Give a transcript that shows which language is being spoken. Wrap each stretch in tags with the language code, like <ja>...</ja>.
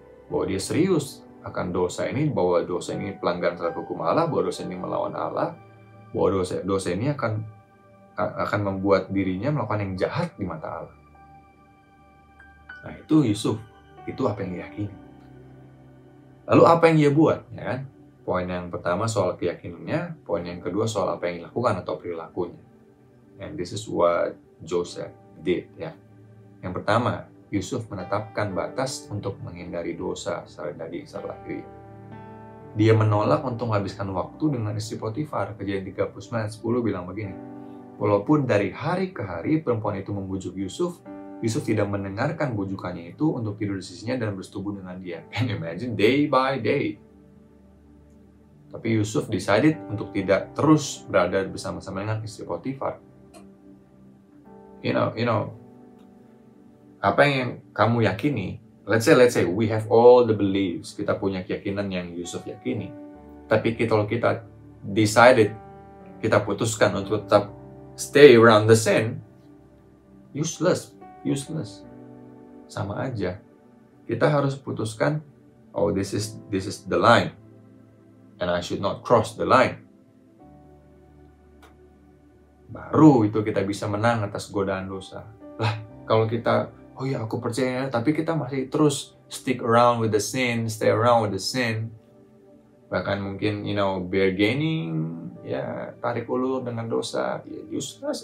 <id>Bahwa dia serius akan dosa ini, bahwa dosa ini pelanggaran terhadap hukum Allah, bahwa dosa ini melawan Allah, bahwa dosa ini akan membuat dirinya melakukan yang jahat di mata Allah. Nah, itu Yusuf, itu apa yang dia yakini. Lalu apa yang dia buat, ya kan? Poin yang pertama soal keyakinannya, poin yang kedua soal apa yang dilakukan atau perilakunya.</id> <en>And this is what Joseph did, ya.</en> <id>Yang pertama, Yusuf menetapkan batas untuk menghindari dosa secara daging, secara lahiriah. Dia menolak untuk menghabiskan waktu dengan istri Potifar. Kejadian 39:10 bilang begini, walaupun dari hari ke hari perempuan itu membujuk Yusuf, Yusuf tidak mendengarkan bujukannya itu untuk tidur di sisinya dan bersetubuh dengan dia.</id> <en>Can you imagine? Day by day.</en> <id>Tapi Yusuf</id> <en>decided</en> <id>untuk tidak terus berada bersama-sama dengan istri Potifar.</id> <en>You know,</en> <id>apa yang kamu yakini,</id> <en>let's say we have all the beliefs,</en> <id>kita punya keyakinan yang Yusuf yakini. Tapi kalau kita</id> <en>decided,</en> <id>kita putuskan untuk tetap</id> <en>stay around the sin, useless.</en> <id>Sama aja. Kita harus putuskan, oh</id> <en>this is the line, and I should not cross the line.</en> <id>Baru itu kita bisa menang atas godaan dosa. Lah, kalau kita, oh ya aku percaya, tapi kita masih terus</id> <en>stick around with the sin,</en> <id>stay around with the sin, bahkan mungkin</id> <en>bargaining,</en> <id>ya tarik ulur dengan dosa, ya</id> <en>useless.</en>